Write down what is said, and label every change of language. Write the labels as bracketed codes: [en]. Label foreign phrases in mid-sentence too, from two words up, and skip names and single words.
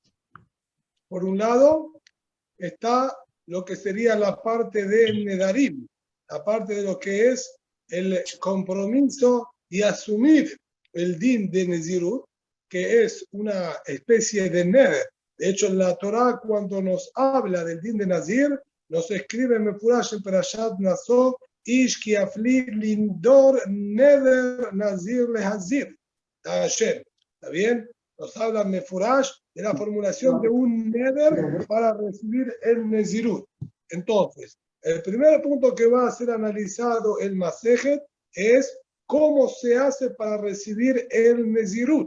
[es] Por un lado está lo que sería la parte de Nedarim, la parte de lo que es el compromiso y asumir el din de Nezirut, que es una especie de neder. De hecho, en la Torá, cuando nos habla del din de Nazir, nos escribe en Mefurash en Perashat Naso, [he] איש כי יפליא לנדור נדר נזיר להזיר. [es] ¿Está bien? Nos habla Mefurash de la formulación de un neder para recibir el Nezirut. Entonces, el primer punto que va a ser analizado el Masejet es cómo se hace para recibir el Nezirut,